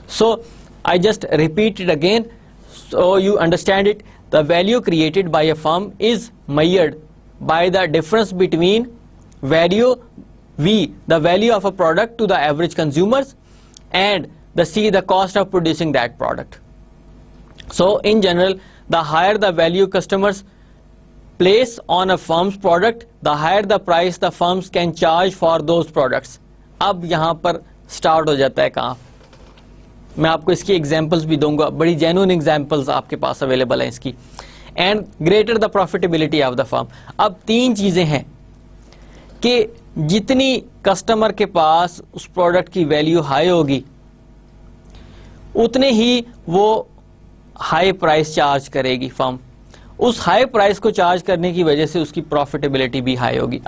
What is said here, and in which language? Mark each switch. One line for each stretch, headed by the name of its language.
English: So I just repeat it again so you understand it. The value created by a firm is measured by the difference between value V, the value of a product to the average consumers, and the C, the cost of producing that product. So in general, the higher the value customers place on a firm's product, the higher the price the firms can charge for those products.
Urdu: اب یہاں پر start ہو جاتا ہے کہاں, میں آپ کو اس کی examples بھی دوں گا, بڑی جینوئن ایگزامپلس آپ کے پاس اویلیبل ہیں اس کی.
English: And greater the profitability of the firm.
Urdu: اب تین چیزیں ہیں کہ جتنی کسٹمر کے پاس اس پروڈکٹ کی ویلیو ہائی ہوگی اتنے ہی وہ ہائی پرائس چارج کرے گی فرم. اس ہائی پرائس کو چارج کرنے کی وجہ سے اس کی پروفیٹیبلٹی بھی ہائی ہوگی.